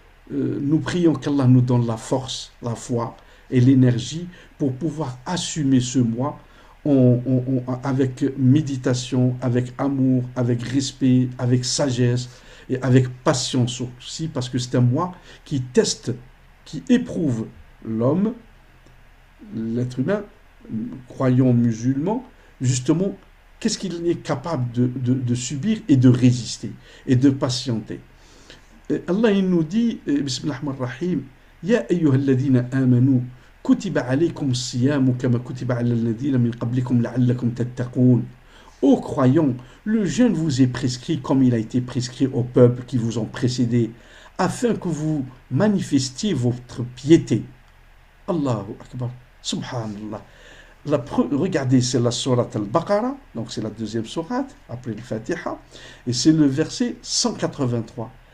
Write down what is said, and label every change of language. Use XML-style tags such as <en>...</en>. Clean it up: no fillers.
<fr>Nous prions qu'Allah nous donne la force, la foi et l'énergie pour pouvoir assumer ce mois avec méditation, avec amour, avec respect, avec sagesse et avec patience aussi, parce que c'est un mois qui teste, qui éprouve l'homme, l'être humain, croyant musulman, justement, qu'est-ce qu'il est capable de subir et de résister et de patienter. Allah il nous dit,</fr> <ar>Bismillahirrahmanirrahim, Ya ayyuhalladhina amanu, كتب عليكم الصيام كما كتب على الذين من قبلكم لعلكم تتقون.</ar> <fr>Ô croyants, le jeûne vous est prescrit comme il a été prescrit aux peuples qui vous ont précédés, afin que vous manifestiez votre piété. Allahu Akbar, Subhanallah. Regardez, c'est la sourate Al-Baqarah, donc c'est la deuxième sourate, après le Fatiha, et c'est le verset 183.</fr>